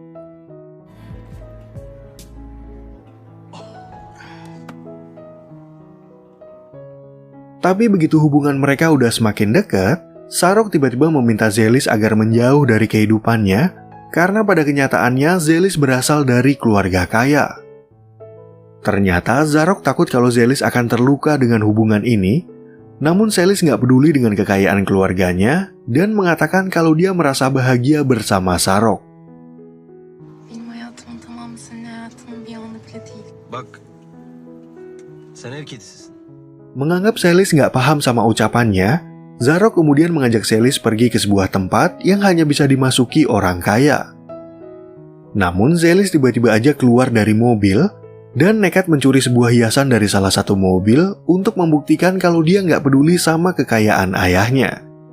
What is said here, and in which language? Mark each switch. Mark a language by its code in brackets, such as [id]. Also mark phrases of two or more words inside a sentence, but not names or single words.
[id] Tapi begitu hubungan mereka udah semakin dekat, Zarok tiba-tiba meminta Zelis agar menjauh dari kehidupannya karena pada kenyataannya Zelis berasal dari keluarga kaya. Ternyata Zarok takut kalau Zelis akan terluka dengan hubungan ini, namun Zelis nggak peduli dengan kekayaan keluarganya dan mengatakan kalau dia merasa bahagia bersama Zarok. [tr] Benim hayatımın tamamı senin hayatının bir anı bile değil. Bak, sen ev kedisisin. [id] Menganggap Zelis nggak paham sama ucapannya, Zarok kemudian mengajak Zelis pergi ke sebuah tempat yang hanya bisa dimasuki orang kaya. Namun Zelis tiba-tiba aja keluar dari mobil dan nekat mencuri sebuah hiasan dari salah satu mobil untuk membuktikan kalau dia nggak peduli sama kekayaan ayahnya.